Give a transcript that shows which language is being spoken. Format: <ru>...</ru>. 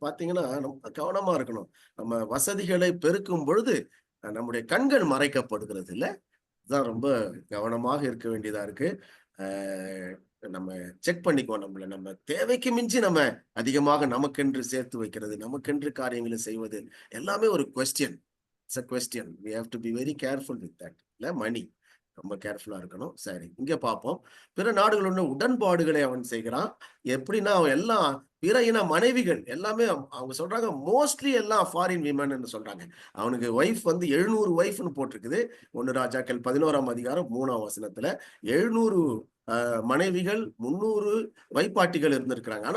<ta>பாத்தீங்கன்னா நம்ம கவனமா இருக்கணும். நம்ம வசதிகளை பெருக்கும் பொழுது நம்முடைய கண்கள் மறைக்கப்படுகிறது இல்ல. இதுதான் ரொம்ப கவனமாக இருக்க வேண்டியதா இருக்கு. நம்ம செக் பண்ணிக்குவோம். நம்ம தேவைக்கு மிஞ்சி நம்ம அதிகமாக நமக்கென்று சேர்த்து வைக்கிறது, நமக்கென்று காரியங்களை செய்வது எல்லாமே ஒரு question.</ta> <en>It's a question. We have to be very careful with that.</en> <ta>இல்ல மணி ரொம்ப கேர்ஃபுல்லா இருக்கணும். சரி, இங்க பார்ப்போம். பிற நாடுகளோட உடன்பாடுகளை அவன் செய்கிறான். எப்படின்னா அவன் எல்லாம் பிற இன மனைவிகள் எல்லாமே அவங்க சொல்றாங்க மோஸ்ட்லி எல்லாம் ஃபாரின் விமன் சொல்றாங்க. அவனுக்கு ஒய்ஃப் 700 ஒய்ஃப்னு போட்டிருக்குது. 1 ராஜாக்கள் 11ஆம் அதிகாரம் 3ஆம் வசனத்துல 700 மனைவிகள் 300 வைப்பாட்டிகள் இருந்திருக்கிறாங்க.</ta>